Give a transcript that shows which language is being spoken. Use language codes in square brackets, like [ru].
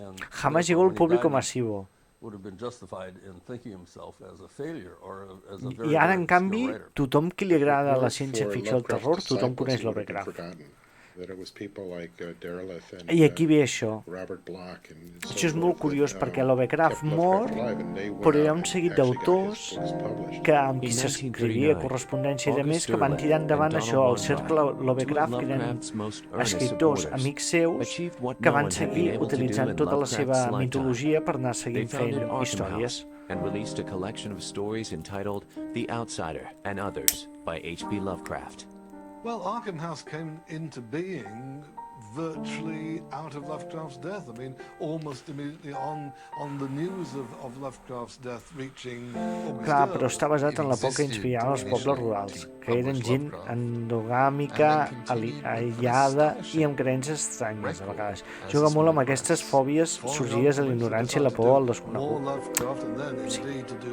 [es] Jamás llegó al público masivo. [ca] I ara, en canvi, tothom qui li agrada la ciència-ficció o el terror, tothom coneix Lovecraft. I aquí ve això. Això és molt curiós perquè Lovecraft mor, però hi ha un seguit d'autors amb qui s'escrivia correspondència i de més que van tirar endavant això, el cercle Lovecraft, que eren escriptors amics seus que van seguir utilitzant tota la seva mitologia per anar seguint fent històries. [en] And released a collection of stories entitled The Outsider and Others by H.P. Lovecraft. Well, Arkham House came into being virtually out of Lovecraft's death. I mean, almost immediately on the news of Lovecraft's death reaching August. [ca] Clar, però està basat en la por que inspiraven els pobles rurals, que eren gent endogàmica, aïllada i amb creences estranyes, a vegades. Juga molt amb aquestes fòbies sorgides de l'ignorància i la por al desconegut.